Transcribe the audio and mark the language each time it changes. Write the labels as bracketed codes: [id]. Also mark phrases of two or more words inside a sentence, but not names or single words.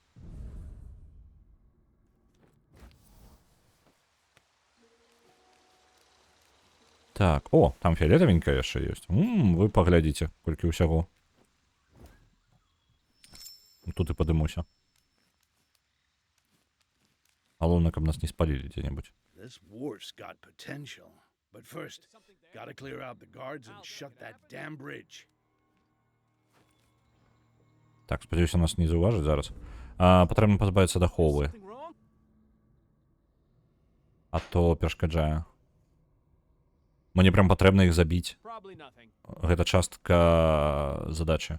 [be] Так, о, там фіолетавенькая яшчэ ёсць. Вы паглядзіце, колькі ўсяго. Тут і падымуся. Галоўна, каб нас не спалілі дзе-небудзь. [en] This wharf's got potential. But first, gotta clear out the guards and shut that damn bridge. [be] Так, спадзяюся, нас не заўважаць зараз. Патрэбна пазбавіцца даховы. А то перашкаджае. Мне прям патрэбна іх забіць. Гэта частка задачы.